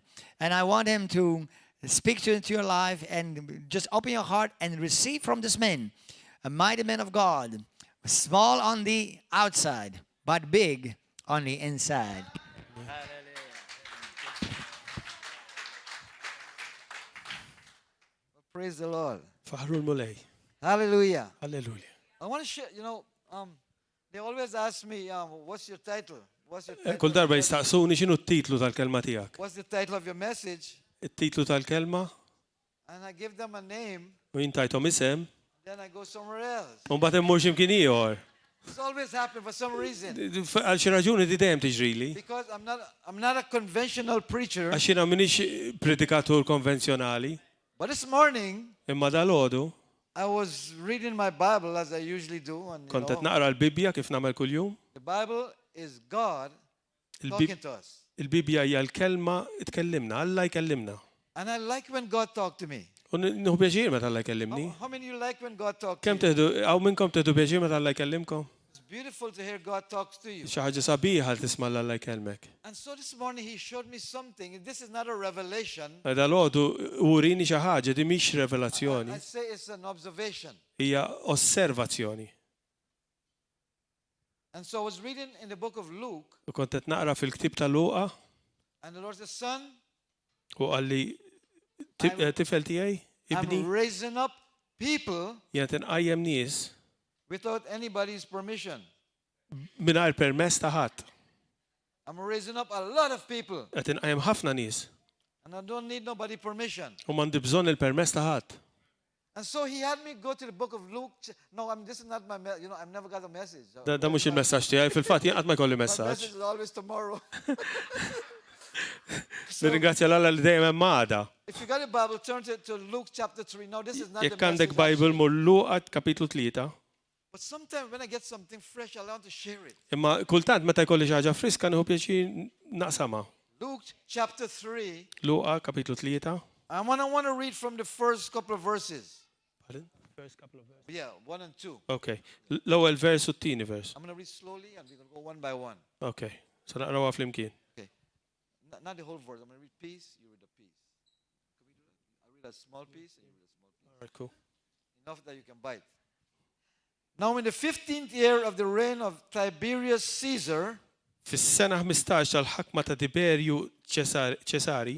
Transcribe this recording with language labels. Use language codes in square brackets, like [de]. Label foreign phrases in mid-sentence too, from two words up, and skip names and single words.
[en] And I want him to speak into your life and just open your heart and receive from this man, a mighty man of God, small on the outside, but big on the inside. Praise the Lord. Hallelujah. Hallelujah. I want to share, they always ask me, what's your title? What's your title? [mt] Kull darba jistaqsuni x'inhu t-titlu tal-kelma tiegħek. [en] What's the title of your message? [mt] It-titlu tal-kelma [en] And I give them a name, [mt] u jintajthom isem, [en] then I go somewhere else. [mt] u mbagħad immur x'imkien ieħor. [en] This always happens for some reason. [mt] Għal xi raġuni di dejjem tiġrili. [en] Because I'm not a conventional preacher. [mt] Għax jiena m'iniex predikatur konvenzjonali. [en] But this morning, [mt] Imma dalgħodu [en] I was reading my Bible as I usually do. And, [mt] kont qed naqra l-Bibja kif nagħmel kuljum. [en] the Bible is God talking to us. [mt] Il-Bibja hija l-kelma tkellimna, Alla jkellimna. [en] And I like when God talks to me. [mt] U nieħu pjaċir meta Alla jkellimni. [en] How many of you like when God talks to [mt] Kemm [en] you? [mt] teħdu hawn minnkom teħdu pjaċir meta Alla jkellimkom? [en] It's beautiful to hear God talks to you. [mt] Xi ħaġa sabiħa li tisma' Alla jkellmek. [en] And so this morning he showed me something. This is not a revelation. [mt] Dalgħodu urini xi ħaġa di mhix revelazzjoni, [en] I say it's an observation. [mt] hija osservazzjoni. [en] And so I was reading in the book of Luke, [mt] U kont qed naqra fil-ktib ta' Luqa [en] and the Lord said, son, [mt] u qalli tifel tiegħi ibni [en] I'm raising up people [mt] jiena tinqajjem nies [en] without anybody's permission. [mt] mingħajr permess ta' ħadd. [en] I'm raising up a lot of people, [mt] Qed inqajjem ħafna nies [en] and I don't need nobody's permission. [mt] u m'għandi bżonn il-permess ta' ħadd. [en] And so he had me go to the book of Luke. No, this is not my message. I've never got a message. [mt] Da mhux il-messaġġ tiegħi, fil-fatt jien qatt ma jkolli [en] My [mt] messaġġ. [en] message is always tomorrow. [mt] Nirringrazzja l-Alla li dejjem hemm għada. [en] If you got a Bible, turn to Luke chapter 3. No, this is not the [mt] Jekk għandek [en] message. [mt] Bible mur Luqa kapitlu 3. [en] But sometimes when I get something fresh, I want to share it. [mt] Imma kultant meta jkolli xi ħaġa friska nieħu pjaċir naqsamha. [en] Luke chapter 3. [mt] Luqa kapitlu 3. [en] I want to read from the first couple of verses. Pardon? First couple of verses. Yeah, 1 and 2. Okay. [mt] L-ewwel vers u t-tieni vers. [en] I'm going to read slowly and we're going to go one by one. [mt] Okay. So naqrawha flimkien. [en] Okay. Not the whole verse. I'm going to read piece, you read a piece. Can we do that? I read a small piece and you read a small piece. All right, cool. Enough that you can bite. Now in the 15th year of the reign of Tiberius Caesar, [mt] Fis-sena 15 tal-ħakma ta' Tiberju Ċesari,